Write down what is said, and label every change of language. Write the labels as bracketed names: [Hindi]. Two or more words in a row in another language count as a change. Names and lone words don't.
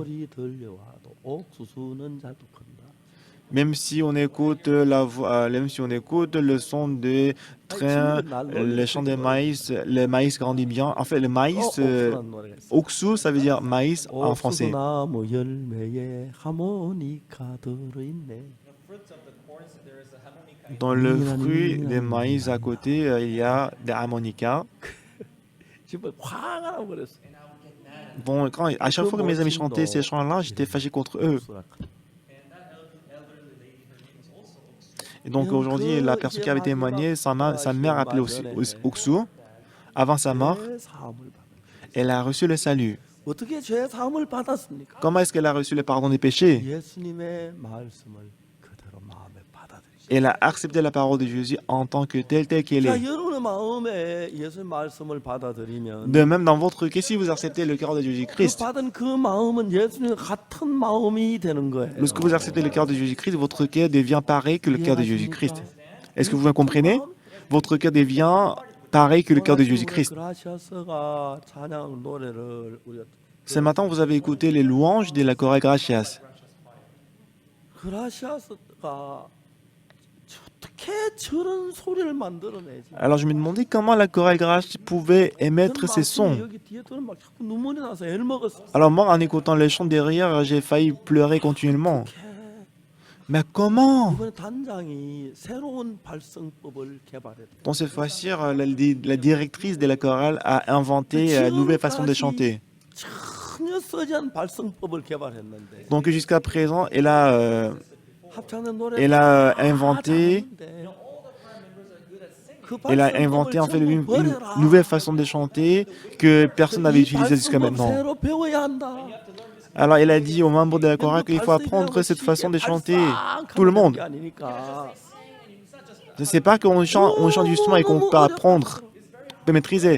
[Korean] 소리 들려와도 옥수수는 자도 큰다. [French] Même si on écoute même si on écoute le son des trains, le chant de maïs, le maïs grandit bien. En fait, le maïs, [Korean] 옥수라는 노래가 있어요. [French] oksu, ça veut dire maïs en français. [Korean] 옥수수나무 열매에 하모니카 들어있네. [French] Dans le fruit des maïs à côté, il y a des harmonicas. [Korean] 지금 화가 나고 그랬어. [French] Bon, à chaque fois que mes amis chantaient ces chants-là, j'étais fâché contre eux. Et donc aujourd'hui, la personne qui avait témoigné, sa mère appelée aussi Oksu. Avant sa mort, [Korean] 죄 사함을 받아. [French] elle a reçu le salut. [Korean] 어떻게 죄 사함을 받았습니까? [French] Comment est-ce qu'elle a reçu le pardon des péchés? [Korean] 예수님의 말씀을 그대로 마음에 받아들이죠. [French] Elle a accepté la parole de Jésus en tant que telle qu'elle [Korean] 자, [French] est. [Korean] 여러분의 마음에 예수의 말씀을 받아들이면 [French] De même, dans votre cœur, si vous acceptez le cœur de [Korean] 그 [French] Jésus-Christ, [Korean] 받은 그 마음은 예수님 같은 마음이 되는 거예요. [French] lorsque vous acceptez le cœur de Jésus-Christ, votre cœur devient pareil que le cœur de Jésus-Christ. Est-ce que vous me comprenez? Votre cœur devient pareil que le cœur de Jésus-Christ. [Korean] 그라시아스가 찬양 노래를 우리가 [French] Ce matin, vous avez écouté les louanges de la chorale Gracias. [Korean] 그라시아스가 어떻게 저런 소리를 만들어내지? [French] Alors je me demandais comment la chorale Gracias pouvait émettre [Korean] 저는 [French] ces sons. [Korean] 여기 뒤에 들으면 막 자꾸 눈물이 나서 애를 먹었어. [French] Alors moi, en écoutant les chants derrière, j'ai failli pleurer continuellement. Mais comment? [Korean] 이번에 단장이 새로운 발성법을 개발했다. [French] Donc cette fois-ci, la directrice de la chorale a inventé une nouvelle façon de chanter. [Korean] 전혀 쓰지 않은 발성법을 개발했는데 [French] Donc jusqu'à présent, [Korean] 합창된 노래 [French] elle a inventé Il a inventé en fait une nouvelle façon de chanter que personne n'avait utilisée jusqu'à maintenant. Alors il a dit aux membres de la chorale qu'il faut apprendre cette façon de chanter. Tout le monde. Je ne sais pas qu'on chante justement et qu'on peut apprendre, on peut maîtriser.